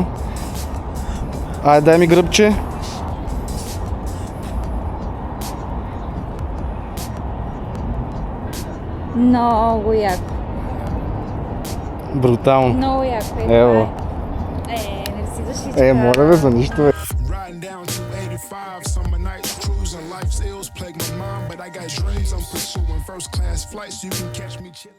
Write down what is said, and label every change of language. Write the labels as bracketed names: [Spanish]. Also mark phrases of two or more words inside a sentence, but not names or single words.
[Bulgarian] Дай ми гръбче. Много яко. Брутално. Много яко е. Ево. Не си защитка. Моля бе, за нищо бе. [English] Riding down 285, summer nights, cruising, life's ills plague my mind, but I got dreams I'm pursuing, first class flights, you can catch me chilling.